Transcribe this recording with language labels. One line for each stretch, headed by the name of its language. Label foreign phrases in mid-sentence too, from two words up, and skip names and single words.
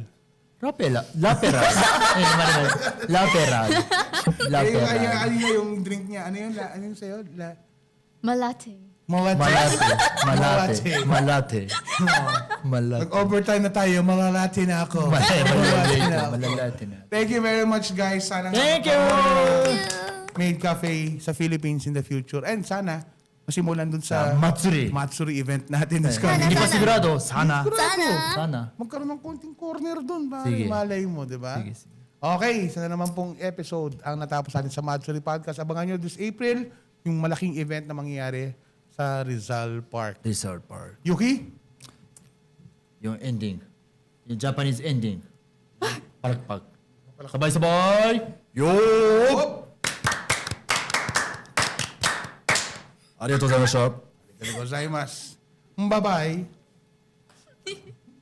Filipino: Laperal. Ay, naman. Laperal. Ano yung drink niya? Ano yun? Ano yung sa'yo? Malate. Malate. Nag-overtime na tayo. Malalati na ako. Malalate na.
English: Thank you very much, guys.
Filipino: Sana
English: Thank you! Maid Cafe sa Philippines in the future.
Filipino: And sana, masimulan dun sa Matsuri. event natin this Sana, Hindi pa sana. sigurado. Sana. Sana. Magkaroon ng konting corner dun. Sige. Malay mo, di ba? Sige, sige. Okay, sana naman pong episode ang natapos natin sa Matsuri Podcast. Abangan nyo
English: this April,
Filipino: yung malaking event na mangyayari sa Rizal Park. Resort Park. Yuki? Yung ending. Yung Japanese ending. Palakpak. Sabay-sabay! Yo!
Japanese: ありがとうございました. Gozaimasu.
English: Bye-bye.